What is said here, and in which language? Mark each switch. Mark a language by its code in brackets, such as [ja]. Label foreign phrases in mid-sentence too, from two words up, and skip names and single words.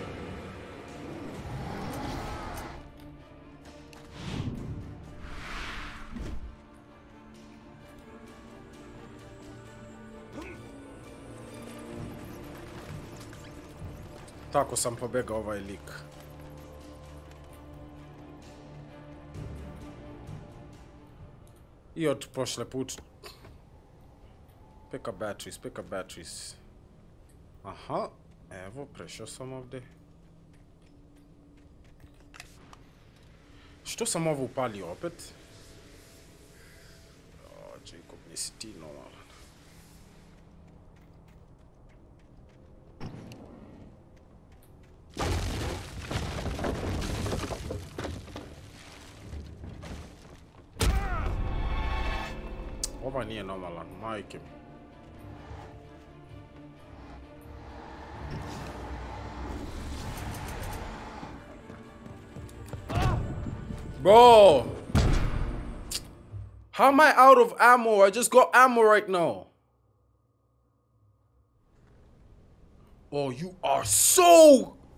[sr] Tako sam pobegao ovaj lik. I od prošle put. [en] Pick up batteries. [sr] Aha, evo, prešao sam ovdje. Što sam ovo upalio opet? O, Džejkob, nisi ti normalan. Ovaj nije normalan, majke mi. Bro! [en] How am I out of ammo? I just got ammo right now. Oh, you are so...